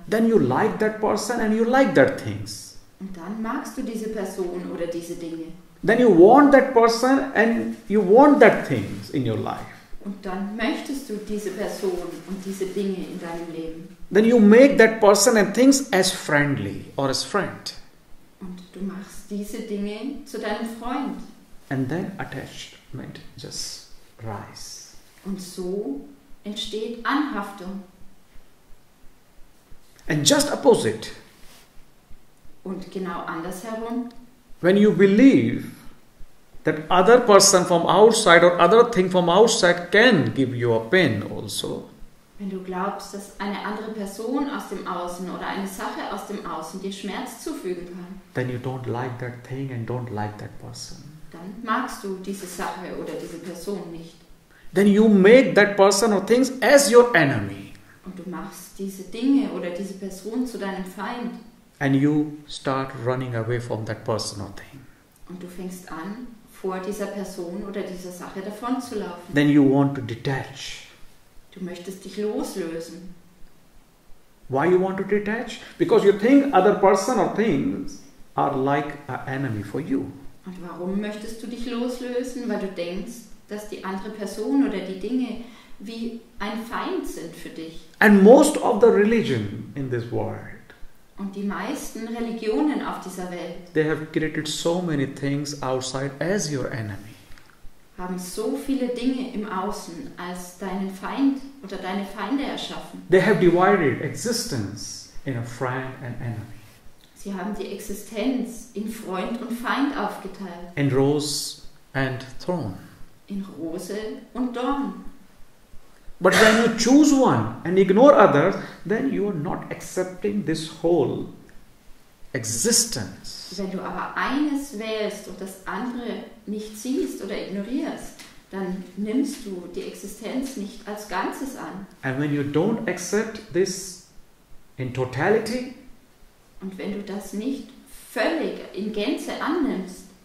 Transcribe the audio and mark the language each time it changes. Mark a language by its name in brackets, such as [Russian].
[English] Then you like that person and you like that things. [German] Und dann magst du diese Person oder diese Dinge. [English] Then you want that person and you want that things in your life. [German] Und dann möchtest du diese Person und diese Dinge in deinem Leben. [English] Then you make that person and things as friendly or as friend. [German] Und du machst diese Dinge zu deinem Freund. [English] And then attachment just rise. [German] Und so entsteht Anhaftung. [English] And just opposite. [German] Und genau andersherum, [English] when you believe that other person from outside or other thing from outside can give you a pain also, [German] wenn du glaubst, dass eine andere Person aus dem Außen oder eine Sache aus dem Außen dir Schmerz zufügen kann, [English] then you don't like that thing and don't like that person. [German] dann magst du diese Sache oder diese Person nicht. [English] Then you make that person or things as your enemy. [German] Und du machst diese Dinge oder diese Person zu deinem Feind. [English] And you start running away from that person or thing. [German] Und du fängst an, vor dieser Person oder dieser Sache davon zu laufen. [English] Then you want to detach. [German] Du möchtest dich loslösen. [English] Why you want to detach? Because you think other person or things are like an enemy for you. [German] Und warum möchtest du dich loslösen? Weil du denkst, dass die andere Person oder die Dinge wie ein Feind sind für dich. [English] And most of the religion in this world, [German] Und die meisten Religionen auf dieser Welt [English] they have created so many things outside as your enemy. [German] haben so viele Dinge im Außen als deinen Feind oder deine Feinde erschaffen. [English] They have divided existence in a friend and enemy, [German] Sie haben die Existenz in Freund und Feind aufgeteilt, [English] in rose and thorn. [German] in Rose und Dorn. [English] But when you choose one and ignore others, then you are not accepting this whole existence. [German] Wenn du aber eines wählst und das andere nicht siehst oder ignorierst, dann nimmst du die Existenz nicht als Ganzes an. [English] And when you don't accept this in totality, [German] Und wenn du das nicht völlig in Gänze annimmst,